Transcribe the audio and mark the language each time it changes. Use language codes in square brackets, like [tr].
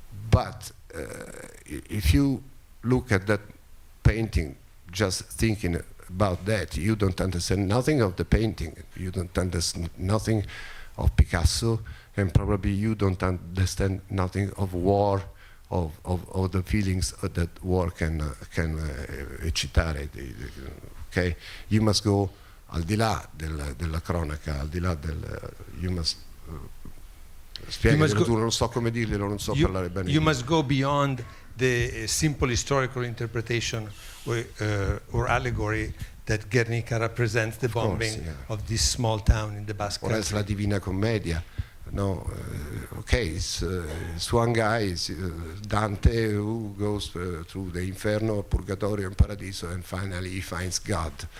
[en] But if you look at that painting just thinking about that, you don't understand nothing of the painting, you don't understand nothing of Picasso, and probably you don't understand nothing of war, of the feelings that war can eccitare. Okay? You must go [it] al di là della cronaca, al di là [en] you must [it] Spiegami tu, non so come dirglielo, non so parlare bene. [en] You must go beyond the simple historical interpretation or allegory that Guernica represents the bombing of this small town in the Basque Or else la Divina Commedia. No, okay, it's one guy, Dante, who goes through the Inferno, Purgatorio, and Paradiso, and finally he finds God.